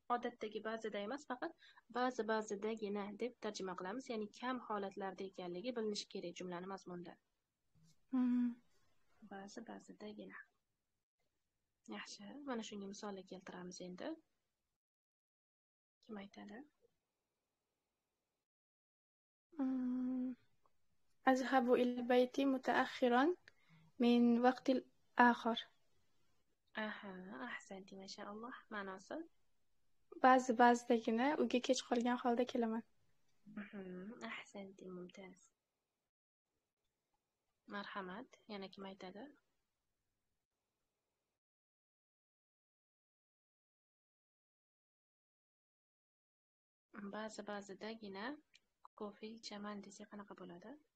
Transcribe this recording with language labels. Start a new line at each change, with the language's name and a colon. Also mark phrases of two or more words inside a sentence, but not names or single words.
Uzbek: Odatdagi ba'zida emas, faqat ba'zidagina deb tarjima qilamiz, ya'ni kam holatlarda ekanligi bilinishi kerak jumlani mazmunida. Ba'zidagina. Yaxshi, mana shunga misollar keltiramiz endi. Kim aytadi?
Arabic: أذهب إلى البيت متأخرا من وقت آخر.
Uzbek: Ahsanti, mashaalloh. Ma'nosi? Ba'zidagina uyga kech qolgan holda kelaman. Ahsanti, mumtaz. Marhamat, yana kim aytadi? Ba'zidagina kofe ichaman desa qanaqa bo'ladi?